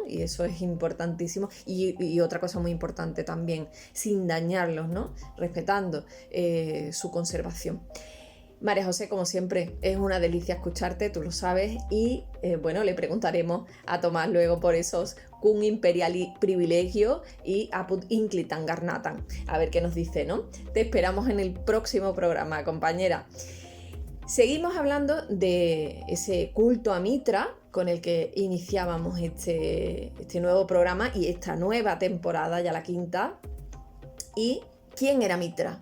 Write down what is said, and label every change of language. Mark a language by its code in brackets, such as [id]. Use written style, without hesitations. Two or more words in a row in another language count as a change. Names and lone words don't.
[es] Y eso es importantísimo. Y otra cosa muy importante también, sin dañarlos, ¿no?, respetando su conservación. María José, como siempre, es una delicia escucharte, tú lo sabes, y bueno, le preguntaremos a Tomás luego por esos [la] cum imperiali privilegio [es] y [la] apud inclitan garnatam, [es] a ver qué nos dice, ¿no? Te esperamos en el próximo programa, compañera. Seguimos hablando de ese culto a Mitra con el que iniciábamos este nuevo programa y esta nueva temporada, ya la quinta. Y ¿quién era Mitra?